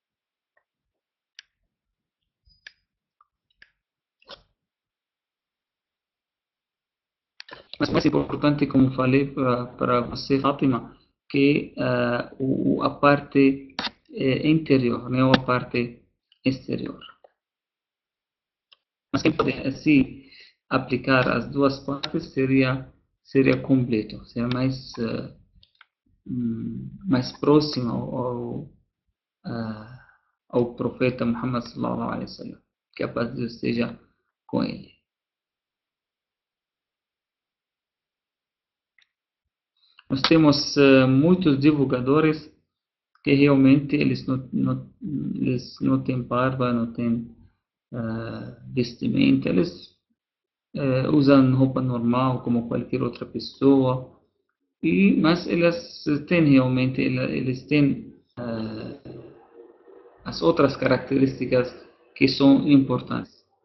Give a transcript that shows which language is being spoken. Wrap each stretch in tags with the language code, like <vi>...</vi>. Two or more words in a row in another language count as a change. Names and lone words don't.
<pt>Mas mais importante, como falei para você, Fátima, que a parte interior, não a parte exterior. Mas quem pode assim aplicar as duas partes seria completo, seria mais próximo ah, ao profeta Muhammad</pt> <ar>صلى الله عليه وسلم,</ar> <pt>que a paz de Deus esteja com ele. Nós temos muitos divulgadores que realmente eles não têm barba, não têm vestimenta, eles usam roupa normal como qualquer outra pessoa, mas eles têm realmente, eles têm as outras características que são importantes.</pt>